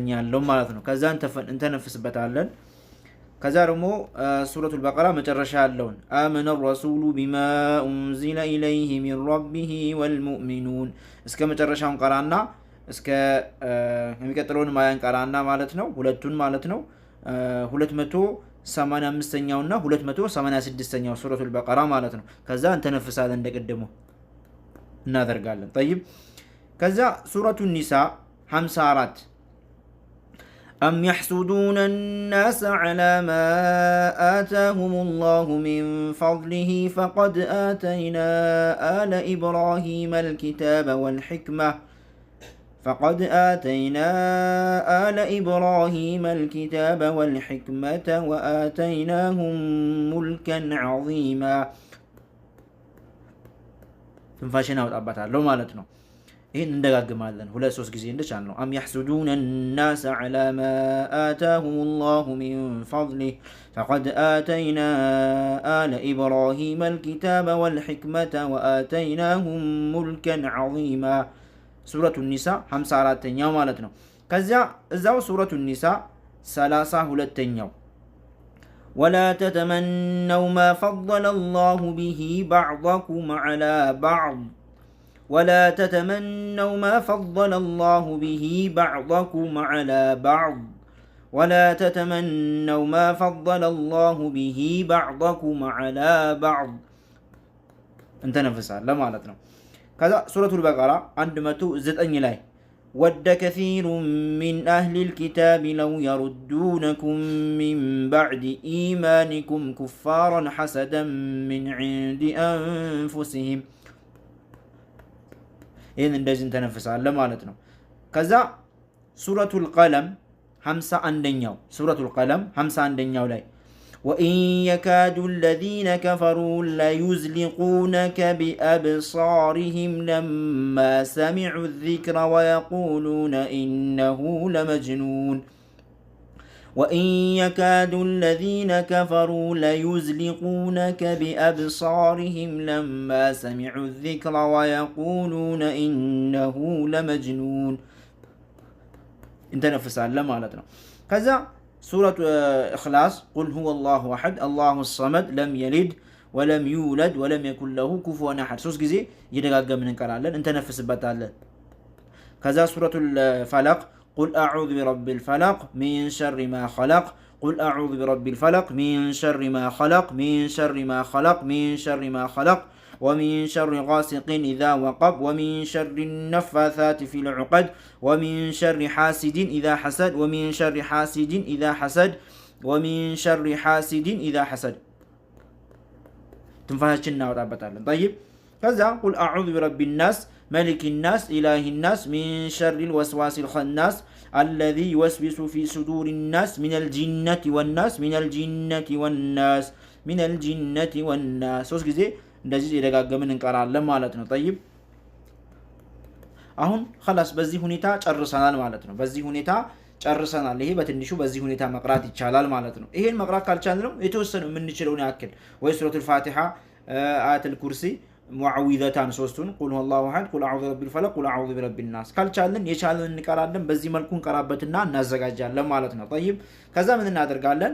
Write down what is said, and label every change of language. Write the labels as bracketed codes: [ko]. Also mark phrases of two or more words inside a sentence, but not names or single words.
[am] ያለው ማለት ነው። ከዛ እንተነፍስበታለን። ከዛ ደግሞ ሱረቱል በቀራ መጨረሻ ያለውን [ar] آمن الرسول بما أنزل إليه من ربه والمؤمنون [am] እስከ መጨረሻው እንቀራና እስከ የሚቀጥለውን ማያን ቀራና ማለት ነው። ሁለቱን ማለት ነው 285ኛው እና 286ኛው ሱረቱል በቀራ ማለት ነው። ከዛ እንተነፍሳለን እንደቀደሙ እናደርጋለን። ከዛ ሱረቱ ኒሳ 54 [ar] أم يحسدون الناس على ما آتاهم الله من فضله فقد آتينا آل إبراهيم الكتاب والحكمة وآتيناهم ملكا عظيما [am] ትንፋሽን አወጣባታለሁ ማለት ነው። ይህን እንደጋግማለን ሁለት ሶስት ጊዜ እንደቻልነው። [ar] አም يحسدون الناس على ما آتاهم الله من فضله فقد آتينا آل إبراهيم الكتاب والحكمة وآتيناهم ملكا عظيما [am] ሱረቱ ኒሳ 54ኛው ማለት ነው። ከዚያ እዛው ሱረቱ ኒሳ 32ኛው [ar] ولا تتمنوا ما فضل الله به بعضكم على بعض ولا تتمنوا ما فضل الله به بعضكم على بعض ولا تتمنوا ما فضل الله به بعضكم على بعض انت نفسها [am] ለማለት ነው። ከዛ ሱረቱል በቀራ 109 ላይ [ar] ود كثير من أهل الكتاب لو يردونكم من بعد إيمانكم كفارا حسدا من عند أنفسهم إذن [am] እንደዚህ እንተነፍሳለን ማለት ነው። ከዛ ሱረቱል ቀለም 51ኛው ሱረቱል ቀለም 51ኛው ላይ [ar] وإن يكاد الذين كفروا ليزلقونك بأبصارهم لما سمعوا الذكر ويقولون إنه لمجنون وإن يكاد الذين كفروا ليزلقونك بأبصارهم لما سمعوا الذكر ويقولون إنه لمجنون انت نفس على مالتنا كذا سورة إخلاص قل هو الله أحد الله الصمد لم يلد ولم يولد ولم يكن له كفوا أحد [am] ሶስት ጊዜ እየደጋገምን እንቀራለን እንተነፍስበታለን። ከዛ [ar] سورة الفلق قل أعوذ برب الفلق من شر ما خلق قل أعوذ برب الفلق من شر ما خلق من شر ما خلق من شر ما خلق ومن شر غاسق إذا وقب ومن شر النفاثات في العقد ومن شر حاسد إذا حسد ومن شر حاسد إذا حسد ومن شر حاسد إذا حسد تنفهشنا وتعبتالا. طيب كذا قل أعوذ برب الناس ملك الناس إله الناس من شر الوسواس الخناس الذي يوسوس في صدور الناس من الجنة والناس من الجنة والناس من الجنة والناس [am] ሶስት ጊዜ እንደዚህ የደጋገምን እንቀራለን ማለት ነው። [ar] طيب [am] አሁን خلاص በዚህ ሁኔታ ጨርሰናል ማለት ነው። በዚህ ሁኔታ ጨርሰናል። ይሄ በትንሹ በዚህ ሁኔታ መቅራት ይቻላል ማለት ነው። ይሄን መቅራት ካልቻልን የተወሰነ የምንችለውን ያክል ወይ ሱረቱል ፋቲሃ አያተል ኩርሲ ሙዓዊዘታን ሶስቱን [ar] قل هو الله أحد قل أعوذ برب الفلق قل أعوذ برب الناس [am] ካልቻልን የቻልን እንቀራለን። በዚህ መልኩ እንቀራበትና እናዘጋጃለን ማለት ነው። طيب ከዛ ምን እናደርጋለን?